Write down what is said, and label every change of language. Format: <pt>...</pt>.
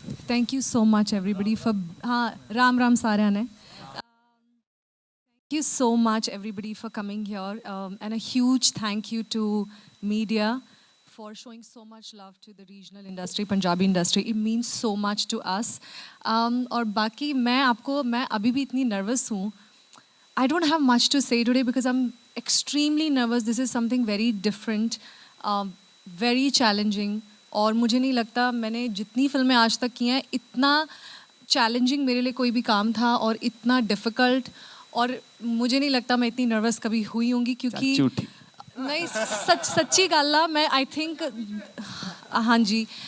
<en>thank you so much everybody for, हाँ</en> <pa>राम राम सारिਆਂ ने।</pa> <en>Thank you so much everybody for coming here, and a huge thank you to media for showing so much love to the regional industry, Punjabi industry. It means so much to us.</en> <hi>और बाकी मैं अभी भी इतनी nervous हूँ.</hi> <en>I don't have much to say today because I'm extremely nervous. This is something very different, very challenging.</en> <hi>और मुझे नहीं लगता मैंने जितनी फिल्में आज तक की हैं इतना challenging मेरे लिए कोई भी काम था, और इतना difficult, और मुझे नहीं लगता मैं इतनी नर्वस कभी हुई होंगी, क्योंकि नहीं</hi> <pa>सच्ची गल आ,</pa> <hi>मैं</hi> <en>I think</en> <hi>हाँ जी</hi>